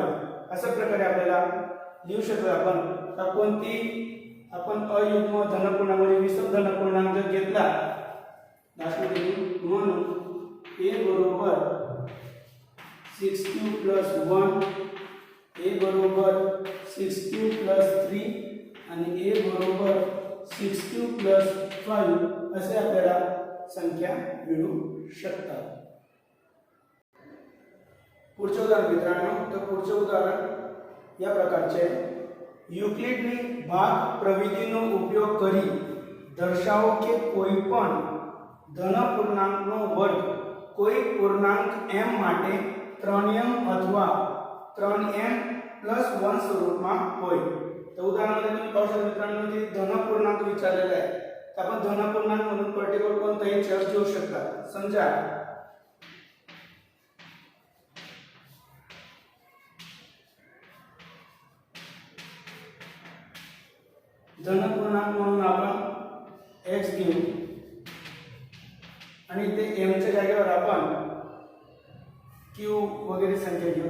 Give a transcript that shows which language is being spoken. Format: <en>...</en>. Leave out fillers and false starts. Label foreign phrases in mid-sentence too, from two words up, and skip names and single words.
<mr>अशा प्रकारे आपल्याला लिहू शकतो आपण. तर कोणती आपण अयुग्म धनपूर्णांक म्हणजे विषम धनपूर्णांक जर घेतला दाखवले, म्हणून a बरोबर 6 प्लस 1, a बरोबर 6 प्लस 3 आणि a बरोबर 6 प्लस 5 असे आपल्याला संख्या मिळू शकतात. पुढचे उदाहरण मित्रांनो, तर पुढचे उदाहरण या प्रकारचे आहे.</mr> <gu>યુક્લિડની ભાગ પ્રવિધિનો ઉપયોગ કરી દર્શાવો કે કોઈ પણ ધન પૂર્ણાંકનો વર્ગ કોઈ પૂર્ણાંક m માટે 3m અથવા 3m + 1 स्वरूपात હોય.</gu> <mr>तर उदाहरणामध्ये तुम्ही पाहू शकता मित्रांनो, की धन पूर्णांक विचारलेला आहे, तर आपण धन पूर्णांक म्हणून पर्टिक्युलर कोणताही चल घेऊ शकता. समजा धन पूर्णांक म्हणून आपण x घेऊ आणि ते m च्या जागेवर आपण q वगैरे संख्या घेऊ.</mr>